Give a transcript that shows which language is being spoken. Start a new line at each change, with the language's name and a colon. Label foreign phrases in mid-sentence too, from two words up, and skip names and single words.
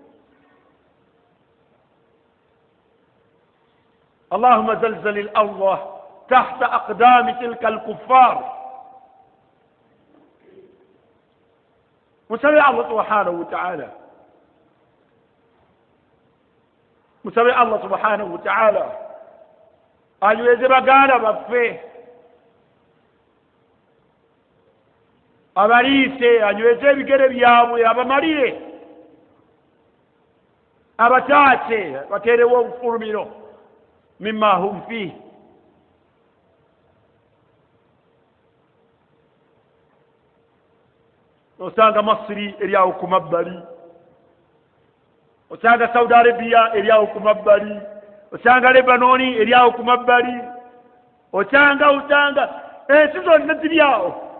Arabic: اللهم زلزل الأرض تحت أقدام تلك الكفار مسوي الله سبحانه وتعالى
Ganda: anyweze baganda baffe abaliise anyweze ebigere byabwe abamalire abataate bateerewo obufulumiro
Arabic: مما هم فيه
Ganda: osanga Masiri eryawo ku mabbali osanga Saudi Arabia eryawo ku mabbali osanga Lebanoni eryawo ku mabbali osanga ensi zonna ziryawo